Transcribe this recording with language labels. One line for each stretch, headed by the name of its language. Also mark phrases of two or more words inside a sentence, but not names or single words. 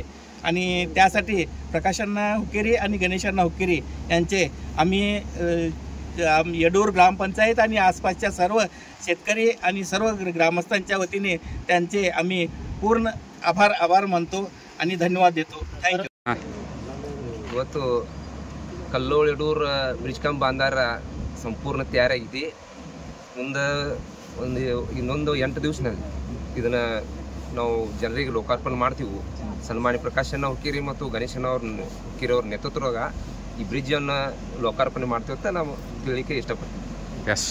Marathi: आणि त्यासाठी प्रकाश अण्णा हुक्केरी आणि गणेश अण्णा हुक्केरी यांचे आम्ही येडूर ग्रामपंचायत आणि आसपासच्या सर्व शेतकरी आणि सर्व ग्रामस्थांच्या वतीने त्यांचे आम्ही पूर्ण आभार मानतो आणि धन्यवाद देतो.
English: thank you.
Kannada: ಇವತ್ತು ಕಲ್ಲೋಳ ಯಡೂರ್
English: bridge cum
Kannada: ಬಾಂಧಾರ ಸಂಪೂರ್ಣ ತಯಾರಾಗಿದೆ. ಮುಂದೆ ಇನ್ನೊಂದು 8 ದಿವಸನಲ್ಲಿ ಇದನ್ನು ನಾವು ಜನರಿಗೆ ಲೋಕಾರ್ಪಣೆ ಮಾಡ್ತೀವಿ. ಸನ್ಮಾನ್ಯ ಪ್ರಕಾಶ್ ಅಣ್ಣ ಹುಕ್ಕೇರಿ ಮತ್ತು ಗಣೇಶ್ ಅಣ್ಣ ಹುಕ್ಕೇರಿ ಅವ್ರ ನೇತೃತ್ವದಾಗ ಈ ಬ್ರಿಡ್ಜನ್ನು ಲೋಕಾರ್ಪಣೆ ಮಾಡ್ತೀವಿ ಅಂತ ನಾವು ತಿಳಿಲಿಕ್ಕೆ ಇಷ್ಟಪಡ್ತೀವಿ.